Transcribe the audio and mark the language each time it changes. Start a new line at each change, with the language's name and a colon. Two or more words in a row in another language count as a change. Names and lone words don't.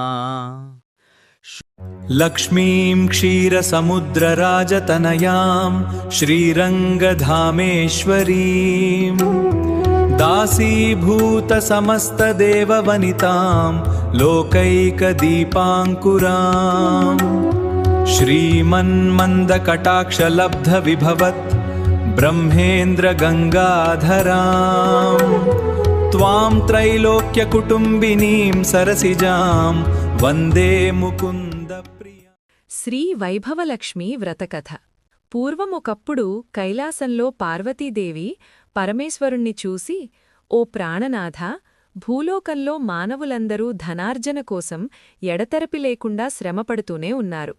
Sanskrit: लक्ष्मीं क्षीरसमुद्रराजतनयां श्रीरङ्गधामेश्वरीं दासीभूतसमस्तदेववनितां लोकैकदीपाङ्कुरां श्रीमन्मन्दकटाक्षलब्धविभवत् ब्रह्मेन्द्रगङ्गाधरां त्वां त्रैलोक्यकुटुम्बिनीं सरसिजां వందే ముకుంద ప్రియ.
Telugu: శ్రీ వైభవలక్ష్మి వ్రతకథ. పూర్వమొకప్పుడు కైలాసంలో పార్వతీదేవి పరమేశ్వరుణ్ణి చూసి, ఓ ప్రాణనాథ, భూలోకంలో మానవులందరూ ధనార్జన కోసం ఎడతెరపి లేకుండా శ్రమపడుతూనే ఉన్నారు.